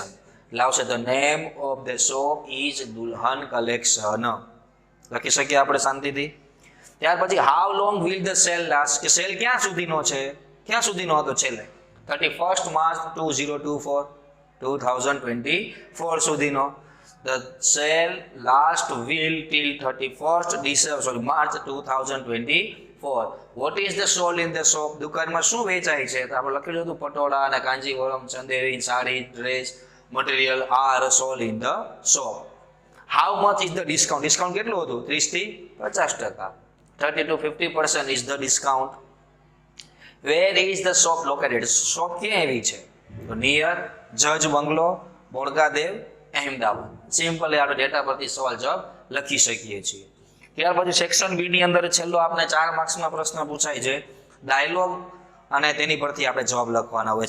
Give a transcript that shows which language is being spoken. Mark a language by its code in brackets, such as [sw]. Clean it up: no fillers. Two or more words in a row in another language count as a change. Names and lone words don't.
[en] લાવશે the name of the shop is Dulhan Collection. [gu] લખી શકીએ આપણે શાંતિથી. ત્યાર પછી [en] how long will the sale last? [gu] કે સેલ ક્યાં સુધીનો છે? ક્યાં સુધીનો હતો છેલ્લે? 31 માર્ચ 2024 સુધીનો. [en] The sale last will till 31st December, March 2024. What is the sold in the shop? [gu] દુકાનમાં શું વેચાય છે? તો આપણે લખેલું હતું પટોળા અને કાંજીવરમ, ચંદેરી, સાડી, ડ્રેસ, મટીરિયલ [en] are sold in the shop. How much is the discount? [gu] ડિસ્કાઉન્ટ કેટલું હતું? 30 થી 50%. [en] 30 to 50% is the discount. Where is the shop located? [gu] શોપ ક્યાં આવી છે? તો નિયર જજ બંગલો, બોળકાદેવ, અહેમદાબાદ. સિમ્પલ આપણે ડેટા પરથી સવાલ જવાબ લખી શકીએ છીએ. ત્યાર પછી સેક્શન બી ની અંદર છેલ્લો આપણે 4 માર્ક્સમાં પ્રશ્ન પૂછાય છે ડાયલોગ, અને તેની પરથી આપણે જવાબ લખવાના હોય છે.